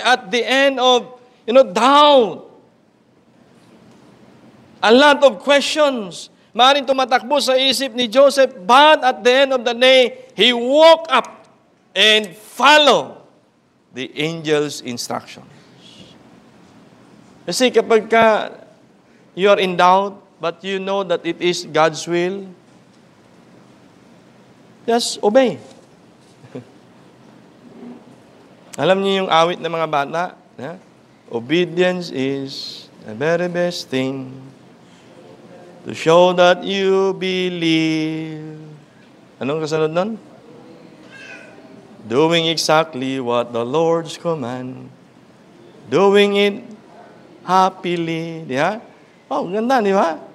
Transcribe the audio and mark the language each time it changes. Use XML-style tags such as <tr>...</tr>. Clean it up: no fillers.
<en>At the end of, doubt, a lot of questions,</en> <tl>maaaring tumatakbo sa isip ni Joseph,</tl> <en>but at the end of the day, he woke up and followed the angel's instructions. Kasi kapag you are in doubt, but you know that it is God's will, just obey.</en> <tl>Alam niyo yung awit ng mga bata?</tl> <en>Yeah? Obedience is the very best thing to show that you believe.</en> <tl>Anong kasunod nun?</tl> <en>Doing exactly what the Lord's command. Doing it happily. Yeah?</en> <tl>Oh, ganda, di ba?</tl>